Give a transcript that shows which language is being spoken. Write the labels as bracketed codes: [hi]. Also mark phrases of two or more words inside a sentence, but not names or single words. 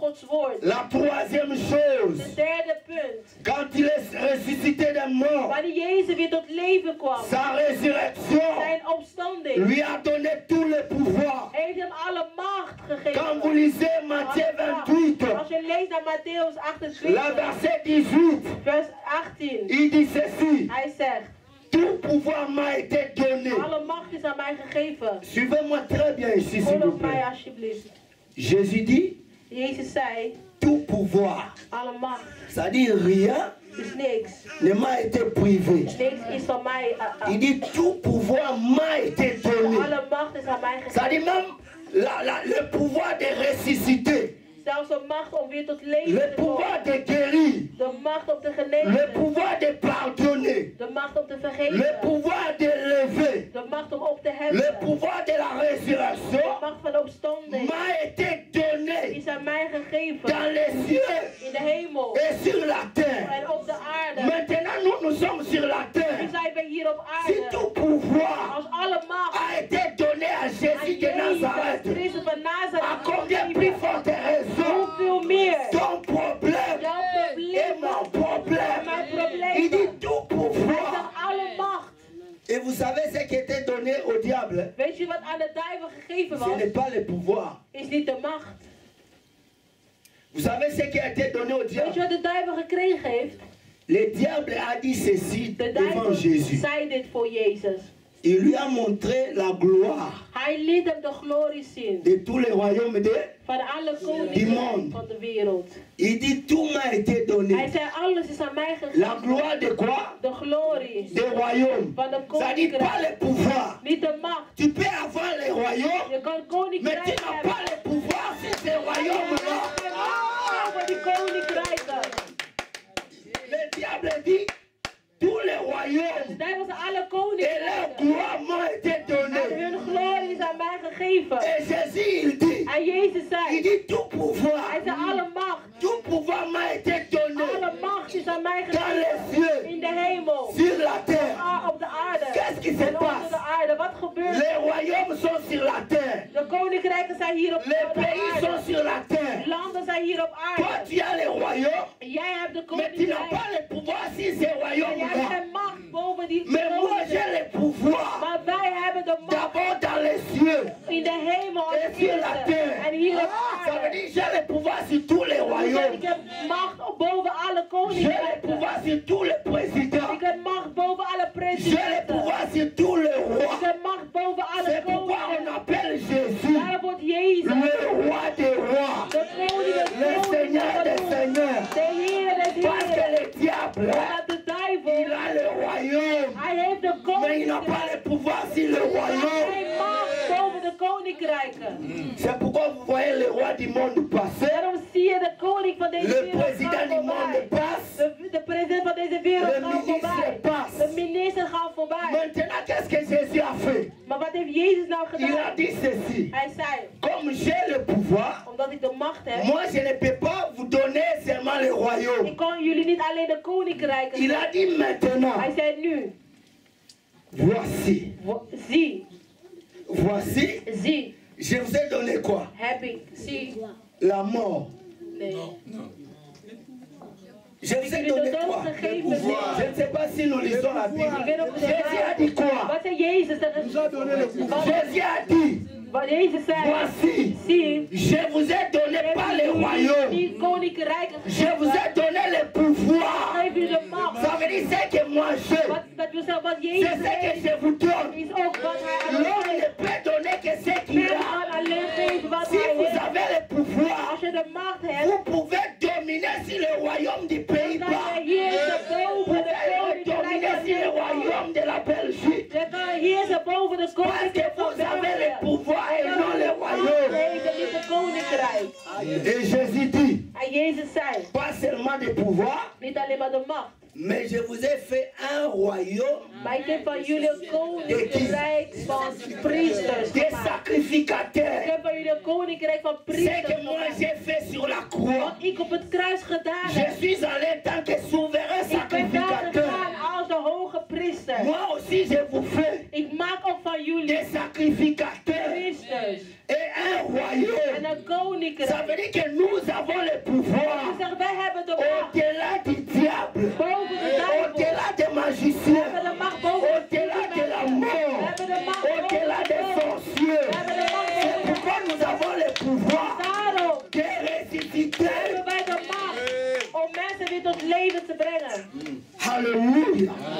[nl] woord. [fr] La troisième chose, [nl] De derde punt. [fr] quand il est ressuscité des morts, [nl] Wanneer Jezus weer tot leven kwam. [fr] sa résurrection [nl] Zijn opstanding. [fr] lui a donné tout le pouvoir. [nl] Heeft hem alle macht gegeven. [fr] Quand vous lisez Matthieu 28, [nl] Als je leest naar Matthäus [fr] la 28, verset 18, [nl] vers 18. [fr] il dit ceci, [nl] Hij zegt, [fr] tout pouvoir m'a été donné. [nl] alle macht is aan mij gegeven. [fr] Suivez-moi très bien ici, s'il vous [nl] Volg mij [fr] plaît. [nl] alsjeblieft. [fr] Jésus dit, [nl] Jezus zei, [fr] tout pouvoir, [nl] alle macht [fr] c'est-à-dire rien [nl] is niks. [fr] ne m'a été privé. [nl] Niks is van mij. [fr] Il dit, tout pouvoir m'a été donné. [nl] Alle macht is aan mij gegeven. [fr] C'est-à-dire même le pouvoir de ressusciter, [nl] Zelfs de macht om weer tot leven [fr] le [nl] te [fr] pouvoir [nl] komen. [fr] de guérir, [nl] De macht om te [fr] le [nl] genezen. [fr] pouvoir de pardonner, [nl] De macht om te [fr] le [nl] vergeven. [fr] pouvoir de lever, [nl] De macht om op te [fr] le [nl] heffen. [fr] pouvoir de la [nl] De [fr] résurrection [nl] macht van de opstanding [fr] m'a été donné [nl] is aan mij gegeven. [fr] dans les cieux [nl] In de hemel [fr] et sur la terre. [nl] en op de aarde. [fr] Maintenant, nous sommes sur la [nl] Nu [fr] terre. [nl] zijn we hier op [fr] Si [nl] aarde. [fr] tout pouvoir [nl] Als alle macht [fr] a été donné à [nl] aan [fr] Jésus de Jezus Nazareth, [nl] Christus van [fr] à [nl] Nazareth [fr] combien [nl] is [fr] plus [nl] gegeven, [fr] forte raison [nl] hoeveel meer [fr] ton problème [nl] jouw [fr] et [nl] problemen [fr] mon [nl] en [fr] problème. [nl] mijn [fr] Il dit [nl] problemen. [fr] tout [nl] Hij [fr] pouvoir. [nl] zegt alle macht. [fr] Et vous savez ce qui était donné au diable? [nl] Weet je wat aan de duivel gegeven [fr] Ce [nl] was? [fr] n'est pas le pouvoir. [nl] Is niet de macht. [fr] Vous savez ce qui a été donné au [nl] Weet je [fr] diable? [nl] wat de duivel gekregen heeft? [fr] Le diable a dit ceci [nl] De [fr] devant [nl] duivel [fr] Jésus. [nl] zei dit voor Jezus. [fr] Il lui a montré la gloire [nl] Hij liet hem de glorie zien [fr] de tous les royaumes de... [nl] van alle Die koningen man. van de wereld. [fr] Il dit tout m'a été [nl] Hij [fr] donné. [nl] zei alles is aan mij [fr] La [nl] gegeven. [fr] gloire de quoi? [nl] De glorie [fr] Des royaumes. [nl] van de [fr] Ça dit pas [nl] koninkrijk. [fr] le pouvoir. [nl] Niet de macht. [fr] Tu peux avoir les royaumes, [nl] Je kan [fr] mais tu [nl] koninkrijk [fr] n'as [nl] hebben. [fr] pas le pouvoir sur ces royaumes-là. [nl] Over die koninkrijken. [fr] Le diable dit tous les [nl] De [fr] royaumes [nl] duivel zei alle [fr] et leur [nl] koninkrijken. [fr] gloire m'ont été [nl] En [fr] donnés. [nl] hun glorie is aan mij gegeven. [fr] Et Jésus, il dit, [nl] En Jezus [fr] il [nl] zei. [fr] dit tout pouvoir, [nl] Hij zei alle macht. [fr] tout pouvoir m'a été donné [nl] Alle macht is aan mij [fr] dans les [nl] gegeven. [fr] cieux, [nl] In de hemel. [fr] sur la terre. [nl] Op de aarde. [fr] Qu'est-ce qui se [nl] En onder [fr] passe? [nl] de aarde. Wat gebeurt [fr] Les [nl] er? [fr] royaumes sont sur la terre. [nl] De koninkrijken zijn hier op [fr] Les [nl] de [fr] pays sont [nl] aarde. [fr] sur la terre. [nl] Landen zijn hier op [fr] Toi, [nl] aarde. [fr] tu as les royaumes, [nl] Jij hebt de [fr] mais tu n'as [nl] koninkrijk. [fr] pas le pouvoir sur ces [nl] En jij hebt [fr] royaumes-là. [nl] geen macht boven die [fr] Mais moi, j'ai [nl] koninkrijk. [fr] le pouvoir [nl] Maar wij hebben de macht [fr] d'abord dans les cieux. [nl] in de hemel als [fr] Et sur la [nl] eerste. [fr] terre. [nl] En hier op [fr] Ça veut [nl] aarde. [fr] dire j'ai le pouvoir sur tous les [nl] Ik [fr] royaumes. [nl] heb macht boven alle [fr] J'ai le [nl] koninkrijken. [fr] pouvoir sur tous les présidents. [nl] Ik heb macht boven alle [fr] J'ai le [nl] presidenten. [fr] pouvoir sur tous les [nl] Ik [fr] rois. [nl] heb macht boven alle [fr] C'est pourquoi on [nl] koningen. [fr] appelle Jésus [nl] Daarom wordt Jezus [fr] le roi des rois, [nl] de koning des [fr] le Seigneur des [nl] konings. [fr] seigneurs. [nl] De Heer des [fr] Parce que [nl] Heeren. [fr] le diable, [nl] Omdat de [fr] il [nl] duivel, [fr] a le royaume, [nl] hij heeft de [fr] mais il n'a pas [nl] koninkrijk. [fr] le pouvoir sur le [nl] Hij [fr] royaume. [nl] heeft macht boven de koninkrijken. [fr] C'est pourquoi vous voyez le roi du monde passer, [nl] Daarom zie je de koning van deze [fr] le [nl] wereld [fr] président [nl] gaan [fr] du monde [nl] voorbij. [fr] passe. [nl] De president van deze wereld [fr] Le [nl] gaat [fr] ministre [nl] voorbij. [fr] passe. [nl] De minister gaat voorbij. [fr] Maintenant, qu'est-ce que Jésus a fait? [nl] Maar wat heeft Jezus nou [fr] Il a [nl] gedaan? [fr] dit ceci. [nl] Hij zei, [fr] Comme j'ai le pouvoir, [nl] omdat ik de macht heb, [fr] moi je ne peux pas vous donner seulement le royaume. [nl] ik kan jullie niet alleen de koninkrijken [fr] Il a [nl] geven. [fr] dit maintenant, [nl] Hij zei nu, [fr] voici, [nl] zie, [fr] voici, je vous ai donné quoi? [nl] heb ik, zie. [fr] La mort. [nl] Nee. [fr] Je vous ai donné quoi? Le pouvoir. Je ne sais pas si nous lisons la Bible. [nl] Ik weet of het [fr] Jésus a dit quoi? [nl] Wat zei Jezus? [fr] Jésus a dit, [nl] Wat Jezus zei, [fr] voici, [nl] zie, [fr] je vous ai donné pas le royaume, [nl] die koninkrijken [fr] je vous ai donné le pouvoir. [nl] geef u de macht. [fr] Ça veut dire ce que moi j'ai, [nl] Dat wil zeggen, wat [fr] c'est [nl] Jezus [fr] ce que [nl] heeft, [fr] je vous donne. [nl] is ook wat hij aan [fr] L'homme [nl] ons [fr] ne [nl] geeft. [fr] peut donner que ce qu'il [nl] Men [fr] a. [nl] kan alleen geven wat [fr] Si [nl] hij [fr] vous [nl] heeft. [fr] avez le pouvoir, [nl] Als je de macht hebt, [fr] vous pouvez dominer sur le royaume du [nl] dan kan [fr] Pays-Bas. [nl] je heersen [fr] Vous [nl] boven de [fr] pouvez dominer [nl] koninkrijk [fr] sur le [nl] van [fr] royaume de la Belgique. [nl] Je kan heersen boven de [fr] Parce que [nl] koninkrijk van [fr] vous avez le [nl] België. [fr] pouvoir et non le royaume. [nl] Heeft niet de koninkrijk. [fr] Et Jésus dit, [nl] En Jezus zei, [fr] pas seulement de pouvoir, [nl] niet alleen maar de macht. [fr] mais je vous ai fait un royaume [nl] Maar ik heb van jullie een koninkrijk van priesters [fr] des [nl] gemaakt. Ik [fr] sacrificateurs. [nl] heb van jullie een koninkrijk van [fr] Ce [nl] priesters [fr] que moi [nl] gemaakt. [fr] j'ai fait sur la croix, [nl] Wat ik op het kruis gedaan [fr] je [nl] heb. [fr] suis allé en tant que souverain [nl] Ik ben daar [fr] sacrificateur. [nl] gegaan als de hoge priester. [fr] Moi aussi je vous fais [nl] Ik maak ook van jullie [fr] des sacrificateurs [nl] priesters [fr] et un [nl] en [fr] royaume. [nl] een [fr] Ça [nl] koninkrijk. [fr] veut dire que nous avons avons le pouvoir [nl] Je zeg, wij hebben de macht [fr] au-delà du diable, [nl] boven de duivel. [fr] au-delà des [nl] We [fr] magiciens, [nl] hebben de macht boven de [fr] au-delà de la [nl] mensen. We [fr] mort, [nl] hebben de macht boven [fr] au-delà [nl] de [fr] des [nl] dood. [fr] sorciers. [nl] We hebben de macht [fr] C'est [nl] boven de [fr] pourquoi nous avons le pouvoir [nl] Daarom [fr] de ressusciter. [nl] hebben wij de macht om mensen weer tot leven te brengen. [fr] Alléluia.